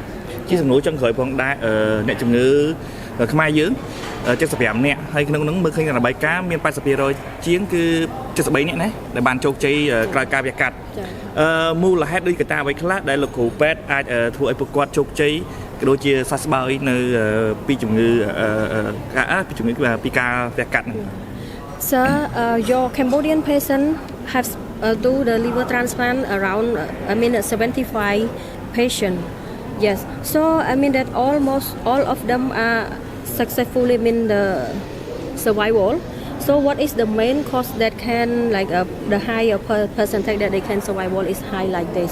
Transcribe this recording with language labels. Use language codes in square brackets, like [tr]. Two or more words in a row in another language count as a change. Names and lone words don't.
[km] ជាសំណួរចុងក្រោយផងដែរអ្នកជំងឺខ្មែរយើង75នាក់ហើយក្នុងនោះមើលឃើញរបាយការណ៍មាន80%ជាងគឺ73នាក់ណាដែលបានជោគជ័យក្រោយការវាកាត់មូលហេតុដូចកត្តាអ្វីខ្លះដែលលោកគ្រូពេទ្យអាចធ្វើឲ្យពួកគាត់ជោគជ័យក៏ដូចជាសះស្បើយនៅពីជំងឺពីការវាកាត់ហ្នឹង [en] Sir, your Cambodian patient have do the liver transplant around 75 patient. Yes. So I mean that almost all of them are successfully the survival. So what is the main cause that can like the higher percentage that they can survival is high like this?